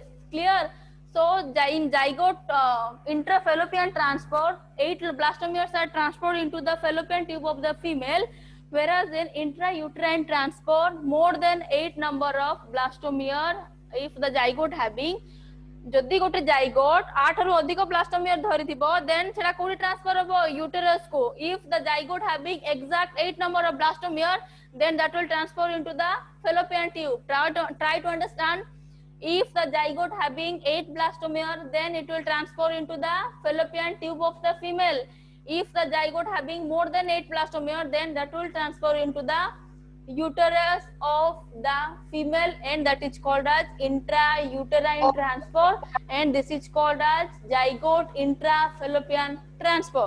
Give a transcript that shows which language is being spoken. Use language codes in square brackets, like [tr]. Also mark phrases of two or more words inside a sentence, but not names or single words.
[en] Clear? So in zygote intrafallopian transport, 8 blastomeres are transferred into the fallopian tube of the female, whereas in intrauterine transport, more than 8 number of blastomere, if the zygote having, [or] ଯଦି ଗୋଟେ ଜାଇଗୋଟ 8 ରୁ ଅଧିକ ବ୍ଲାଷ୍ଟୋମିୟର ଧରିଥିବ, ଦେନ ସେଟା କୋଡ଼ି ଟ୍ରାନ୍ସଫର ହେବ ୟୁଟେରସ କୁ. [en] If the zygote having exact 8 number of blastomere, then that will transfer into the fallopian tube. Try to understand. If the zygote having 8 blastomere, then it will transfer into the fallopian tube of the female. If the zygote having more than 8 blastomere, then that will transfer into the uterus of the female, and that is called as intrauterine transport, and this is called as zygote intrafallopian transport.